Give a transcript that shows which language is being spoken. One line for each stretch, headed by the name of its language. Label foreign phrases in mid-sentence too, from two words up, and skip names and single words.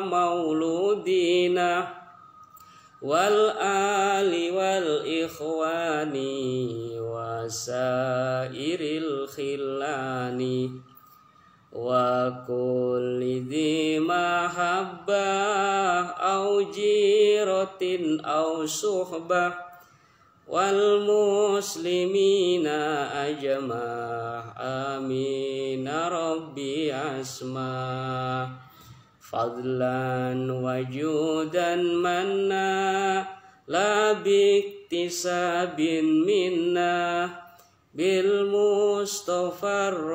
Arabic: مولودنا والآل والإخوان وسائر الخلان وكل ذي محبة أو جيرة أو صحبة والمسلمين أجمع آمين ربي اسمع فضلا وجودا منا لا باكتساب منا بالمصطفى